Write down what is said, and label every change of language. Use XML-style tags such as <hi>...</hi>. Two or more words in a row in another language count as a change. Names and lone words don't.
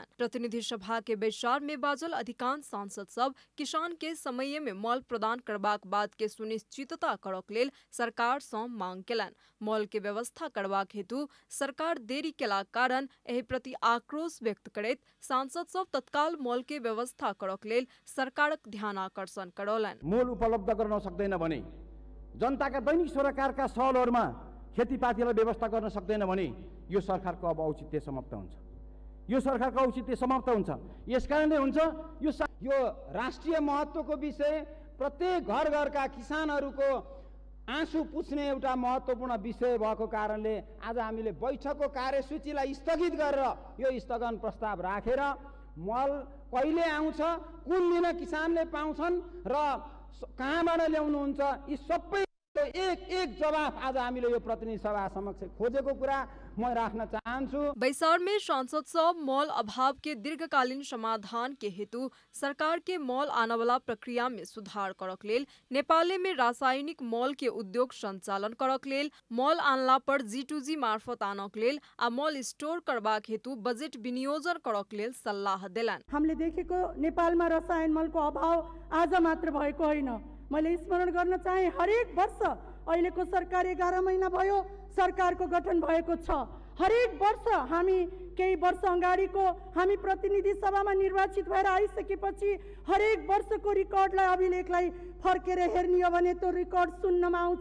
<mai>प्रतिनिधि सभा के बैसार में बाजल अधिकांश सांसद सब किसान के समय में मॉल प्रदान करबाक बात के सुनिश्चितता करक लेल सरकार सँ मांग केलनि। मॉल के व्यवस्था करबाक हेतु सरकार देरी केलाक कारण एहि प्रति आक्रोश व्यक्त करैत सांसद सब तत्काल मॉल के व्यवस्था करक लेल सरकारक ध्यान आकर्षण करौलनि।</mai> <ne>उपलब्ध गर्न सक्दैन भने, जनताका दैनिक सरोकारका सवालहरुमा खेतीपातीलाई व्यवस्था गर्न सक्दैन भने यो सरकारको अब औचित्य समाप्त हुन्छ। यो सरकारको औचित्य समाप्त हुन्छ। यसकारणले हुन्छ यो राष्ट्रिय महत्त्वको विषय, प्रत्येक घर घरका किसानहरुको आँसु पुछ्ने एउटा महत्त्वपूर्ण विषय भएको कारणले आज हामीले बैठकको कार्यसूचीलाई स्थगित गरेर यो स्थगन प्रस्ताव राखेर मल कहिले आउँछ, कुन दिन किसानले पाउँछन् र कहाँबाट ल्याउनुहुन्छ, यी सबै एक जवाफ आज हामीले यो प्रतिनिधि सभा समक्ष खोजेको कुरा मैं राख्न चाहन्छु।</ne> <mai>बैसार में सांसद सब मॉल अभाव के दीर्घकालीन समाधान के हेतु सरकार के मॉल आने वाला प्रक्रिया में सुधार करक लेल, नेपाल में रासायनिक मॉल के उद्योग संचालन करक लेल, मॉल आनला पर G2G मार्फत आनक लेल आ मॉल स्टोर करबाक हेतु बजेट विनियोजन करक लेल सल्लाह देलन।</mai> <ne>हामीले देखेको नेपालमा रसायन मलको अभाव आज मात्र भएको होइन। मैले स्मरण गर्न चाहे, हरेक वर्ष अहिलेको सरकार 11 महिना भयो सरकारको गठन भएको छ। हरेक वर्ष हामी केही वर्ष अगाडिको हामी प्रतिनिधि सभामा निर्वाचित भएर आइसकेपछि हरेक वर्षको रिकर्डलाई अभिलेखलाई फर्केर हेर्ने हो भने त्यो रिकर्ड सुन्नमा आउँछ।</ne>